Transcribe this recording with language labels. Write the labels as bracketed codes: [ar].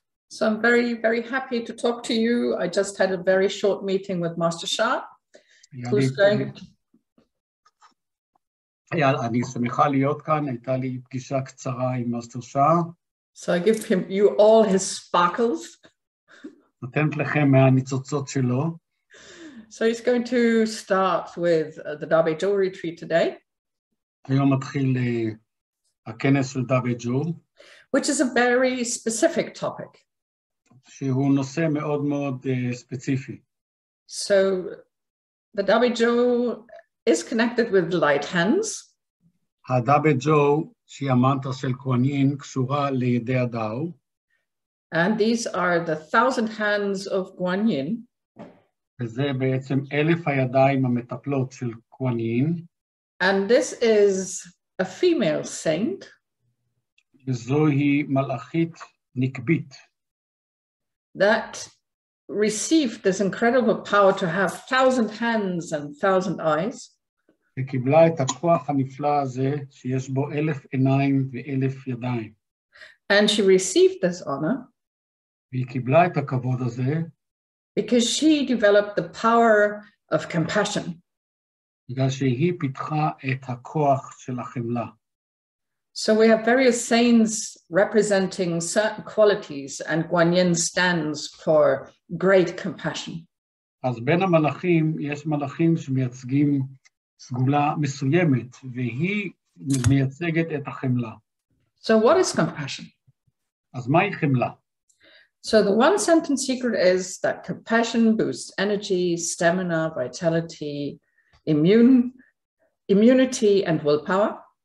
[en] So I'm very, very happy to talk to you. I just had a very short meeting with Master Shah, who's going... [he] אני שמחה להיות כאן, הייתה לי פגישה קצרה עם מאסטר שאה. [en] So I give you all his sparkles. [he] נותנת לכם מהניצוצות שלו. [en] So he's going to start with the Dabe Jo retreat today. [he] היום מתחיל הכנס של דאבי ג'ו. [en] Which is a very specific topic. [he] שהוא נושא מאוד מאוד ספציפי. [en] So the Dabe Jo is connected with light hands. [he] הדאבי ג'ו, שהיא המנטרה של כהנים, קשורה לידי הדאו. [en] And these are the 1,000 hands of Guan Yin. [he] וזה בעצם 1,000 הידיים המטפלות של כהנים. [en] And this is a female saint. [he] וזוהי מלאכית נקבית. [en] That received this incredible power to have 1,000 hands and 1,000 eyes. [he] וקיבלה את הכוח הנפלא הזה, שיש בו 1,000 עיניים ו1,000 ידיים. [en] And she received this honor. [he] והיא קיבלה את הכבוד הזה. [en] Because she developed the power of compassion. [he] בגלל שהיא פיתחה את הכוח של החמלה. [en] So we have various saints representing certain qualities, and Guan Yin stands for great compassion. [he] אז בין המלאכים יש מלאכים שמייצגים סגולה מסוימת, והיא מייצגת את החמלה. [en] So what is compassion? [he] אז מהי חמלה? [en] So the one sentence secret is that compassion boosts energy, stamina, vitality, immunity, and willpower.